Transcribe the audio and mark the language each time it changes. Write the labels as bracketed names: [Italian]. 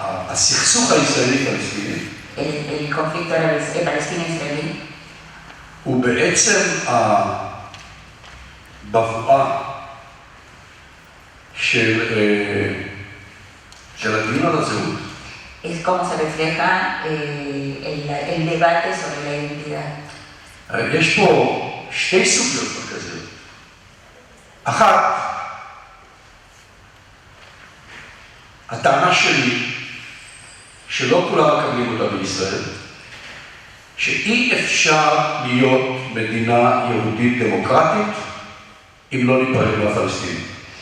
[Hebrew] הסכסוך הישראלי-פלסטיני [Spanish] el conflicto palestino-israelí [Hebrew] הוא בעצם הבבואה של הדיון על הזהות. [Spanish] es como se refleja el debate sobre la identidad. [Hebrew] יש פה שתי סוגיות מרכזיות. אחת, הטענה שלי, שלא כולם מקבלים אותה בישראל, שאי אפשר להיות מדינה יהודית דמוקרטית אם לא ניפרד מהפלסטינים.